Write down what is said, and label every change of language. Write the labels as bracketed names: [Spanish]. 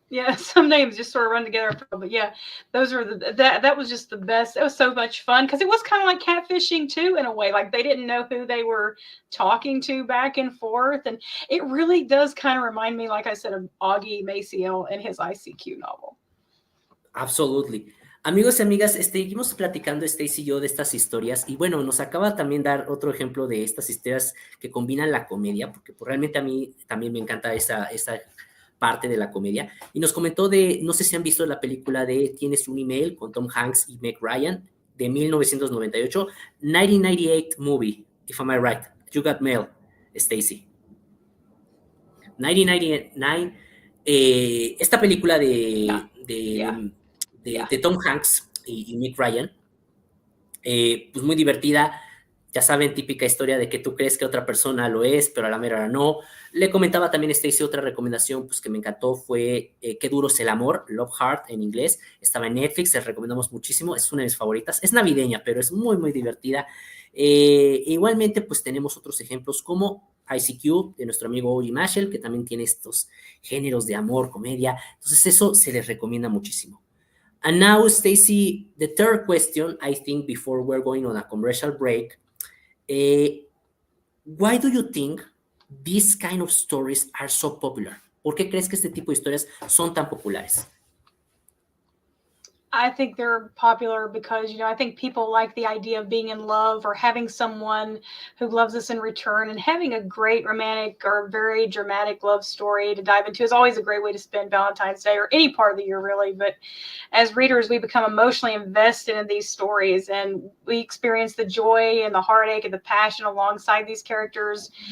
[English] Yeah, some names just sort of run together. But yeah, those were that was just the best. It was so much fun because it was kind of like catfishing too in a way. Like they didn't know who they were talking to back and forth, and it really does kind of remind me, like I said, of Augie Maciel and his ICQ novel. Absolutely. [Spanish] Amigos y amigas, seguimos platicando Stacy y yo de estas historias y bueno, nos acaba también dar otro ejemplo de estas historias que combinan la comedia, porque pues, realmente a mí también me encanta esa parte de la comedia y nos comentó de, no sé si han visto la película de Tienes un email con Tom Hanks y Meg Ryan de 1998, [English] 1998 movie, if am I right, you got mail, Stacy. [Spanish] 1999, esta película [English] No. [Spanish] de, [English] Yeah. [Spanish] de, de, [English] Yeah. [Spanish] de Tom Hanks y Nick Ryan, pues muy divertida. Ya saben, típica historia de que tú crees que otra persona lo es, pero a la mera hora no. Le comentaba también a Stacy otra recomendación pues, que me encantó fue Qué duro es el amor, Love Heart en inglés. Estaba en Netflix, les recomendamos muchísimo. Es una de mis favoritas. Es navideña, pero es muy, muy divertida. Igualmente, pues tenemos otros ejemplos como ICQ de nuestro amigo Oji Mashel, que también tiene estos géneros de amor, comedia. Entonces, eso se les recomienda muchísimo. [English] And now, Stacy, the third question, I think, before we're going on a commercial break, why do you think these kind of stories are so popular? [Spanish] ¿Por qué crees que este tipo de historias son tan populares? [English] I think they're popular because, I think people like the idea of being in love or having someone who loves us in return, and having a great romantic or very dramatic love story to dive into is always a great way to spend Valentine's Day or any part of the year, really. But as readers, we become emotionally invested in these stories, and we experience the joy and the heartache and the passion alongside these characters.